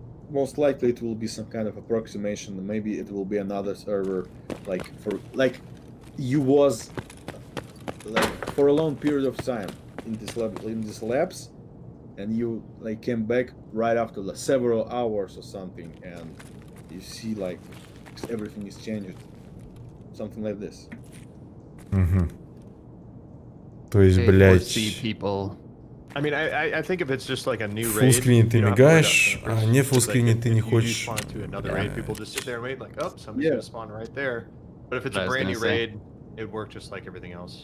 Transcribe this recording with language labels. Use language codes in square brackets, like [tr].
[en] Most likely it will be some kind of approximation. Maybe it will be another server, like you was like for a long period of time in this labs, and you like came back right after like several hours or something, and you see like everything is changed. Something like this. [ru] То есть, блядь, [en] I mean, I think if it's just like a new raid, [ru] фуллскрине ты мигаешь, а не фуллскрине ты не хочешь. [en] Spawn to another raid, people just sit there and wait, like, oh, somebody's gonna spawn right there. But if it's a brand new raid, it worked just like everything else.